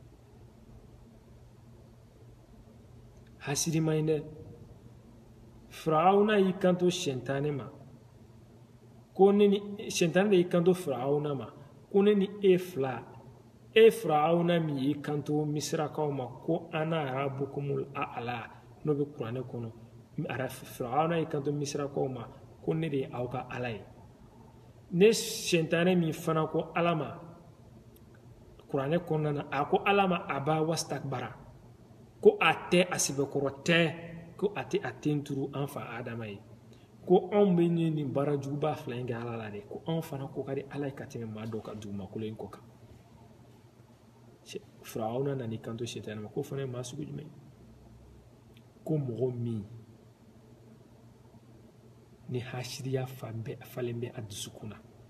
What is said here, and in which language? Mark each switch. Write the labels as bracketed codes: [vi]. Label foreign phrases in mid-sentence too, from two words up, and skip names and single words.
[bm] hasidi ma ɲi dɛ firawuna y'i kanto sɛntane ma ko ne ni sɛntane de y'i kanto firawuna ma ko ne ni e fila firawuna min y'i kanto misirakaw ma ko [ar] أنا ربكم الأعلى [bm] n'o bɛ kuranɛ kɔnɔ firawuna y'i kanto misirakaw ma ko ne de ye aw ka ala ye ne sɛntane min fana ko ala ma kuranɛ kɔnɔna na a ko ala ma [ar] أبى واستكبر [bm] ko a tɛ a sɛbɛkɔrɔ tɛ ko a tɛ a ten turu an fa adama ye ko anw bɛ nin baara juguba fila in kɛ ala la de ko anw fana ko ka di ala ye ka tɛmɛ maa dɔw ka dugumakolo in kɔ kan firawuna nan'i kanto sɛtani ma ko fana ye maa sugu jumɛn ko mɔgɔ min ni hasidiya falen bɛ a dusukun na